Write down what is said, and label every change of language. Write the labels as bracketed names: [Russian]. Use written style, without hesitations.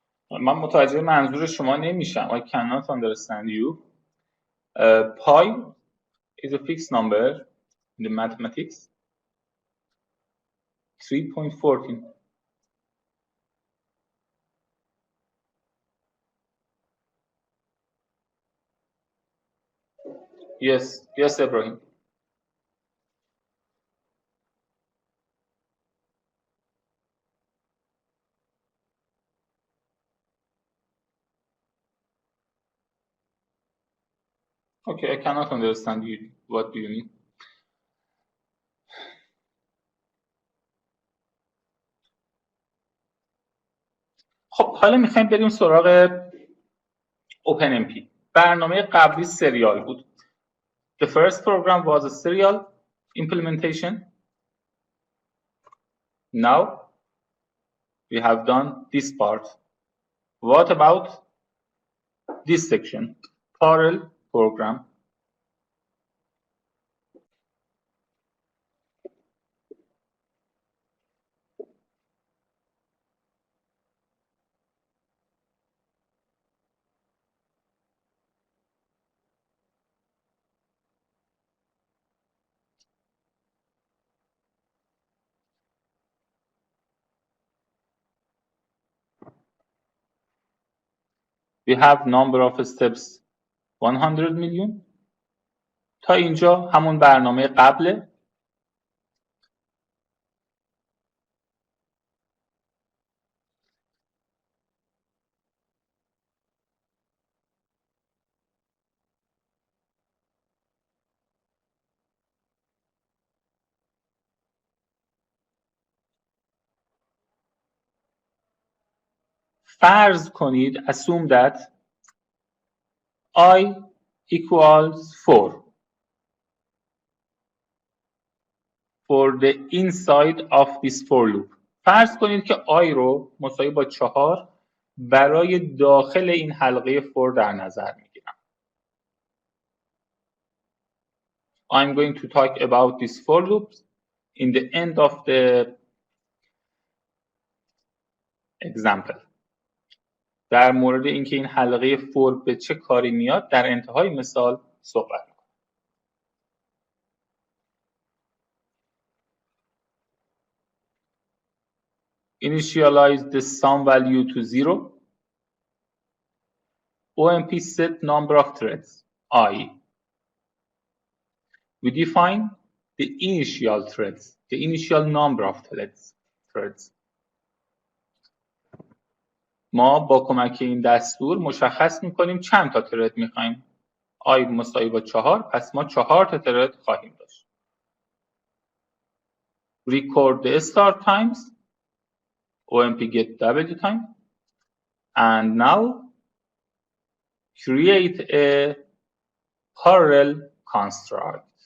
[Persian] من متوجه منظور شما نمیشم. [English] I cannot understand you. Pi is a fixed number in the mathematics. 3.14. Yes, yes, Ibrahim. Okay, I cannot understand you. What do you mean? [Persian] خب حالا میخوایم بریم سراغ OpenMP. برنامه قبلی سریال بود. [English] The first program was a serial implementation. Now we have done this part. What about this section? Parallel program. We have number of steps 100 million. [Persian] تا اینجا همون برنامه قبله. فرض کنید [English] assume that I equals 4 for the inside of this for loop. [Persian] فرض کنید که I رو مساوی با 4 برای داخل این حلقه for در نظر میگیرم. [English] I'm going to talk about this for loop in the end of the example. [Persian] در مورد اینکه این حلقه for به چه کاری میاد در انتهای مثال صحبت می‌کنم. [English] Initialize the sum value to 0. OMP set number of threads, I. We define the initial threads, the initial number of threads. [Persian] ما با کمک این دستور مشخص میکنیم چند تا ترد میخوایم. I مساوی با 4، پس ما 4 تا ترد خواهیم داشت. [English] Record the start times, OMP get W time, and now create a parallel construct.